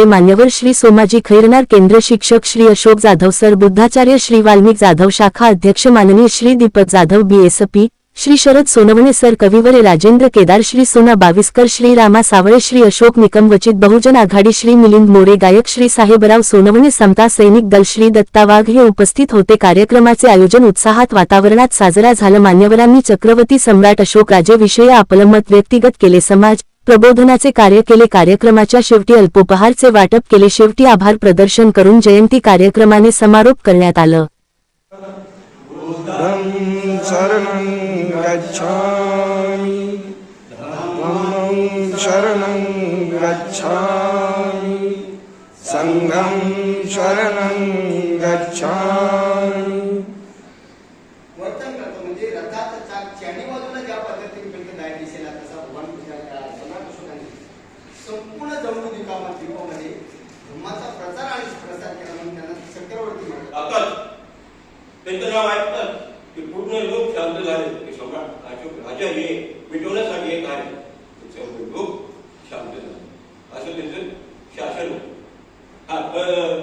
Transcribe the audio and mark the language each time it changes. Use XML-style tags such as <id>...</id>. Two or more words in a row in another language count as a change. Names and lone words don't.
<mr>मान्यवर श्री सोमाजी खैरनार, केंद्र शिक्षक श्री अशोक जाधव सर, बुद्धाचार्य श्री वाल्मिक जाधव, शाखा अध्यक्ष माननीय श्री दीपक जाधव BSP, श्री शरद सोनवणे सर, कविवरे राजेंद्र केदार, श्री सोना बाविस्कर, श्री रामा सावळे, श्री अशोक निकम, वचित बहुजन आघाडी श्री मिलिंद मोरे, गायक श्री साहेबराव सोनवणे, समता सैनिक दल श्री दत्ता वाघ हे उपस्थित होते। कार्यक्रमाचे आयोजन उत्साहात वातावरणात साजरा झाले। मान्यवरांनी छत्रपती सम्राट अशोक राजे विषयी आपले मत व्यक्तिगत केले, समाज प्रबोधनाचे कार्य केले। कार्यक्रमाच्या शेवटी अल्पोपहारचे वाटप केले। शेवटी आभार प्रदर्शन करून जयंती कार्यक्रमाने समारोप करण्यात आला।</mr> <pi>शरणं गच्छामि धम्मं शरणं गच्छामि संघं शरणं गच्छामि।</pi> <mr>वर्तन करतो म्हणजे रथाच्या चारी बाजूला ज्या पद्धतीने म्हणजे दाय दिसेला तसा भगवान सम्राट अशोकांनी संपूर्ण जम्मू-द्वीपामध्ये धम्माचा प्रचार आणि प्रसार केला म्हणून त्यांना चक्रवर्ती म्हणतात। त्यांचं नाव ऐकतात की पूर्ण लोक शांत झाले की सम्राट अशोक राजा हे मिटवण्यासाठी एक आहे, सर्व लोक शांत झाले असं त्यांचं शासन होतं।</mr>